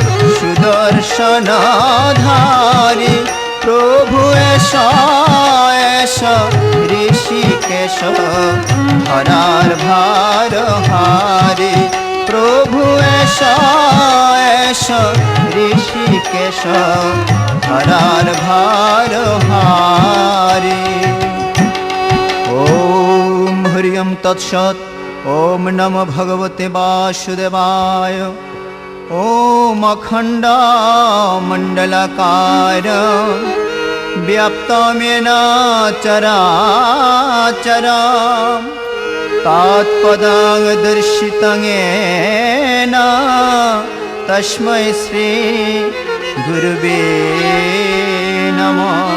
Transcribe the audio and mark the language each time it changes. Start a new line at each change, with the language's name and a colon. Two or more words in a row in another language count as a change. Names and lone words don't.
Bangla: সুদর্শনধারী প্রভু এসা এসা ঋষিকেশ ধরার ভার হারি প্রভু এসা এসা ঋষিকেশ ধরার ভার হারি।
Sanskrit: ওম হরিয়ম তৎসৎ। ওম নমো ভগবতে বাসুদেবায়। ওম অখণ্ড মণ্ডলাকার व्याप्तमेन चराचरं तत्पदं दर्शितं येन तस्मै श्री गुरुवे नमः।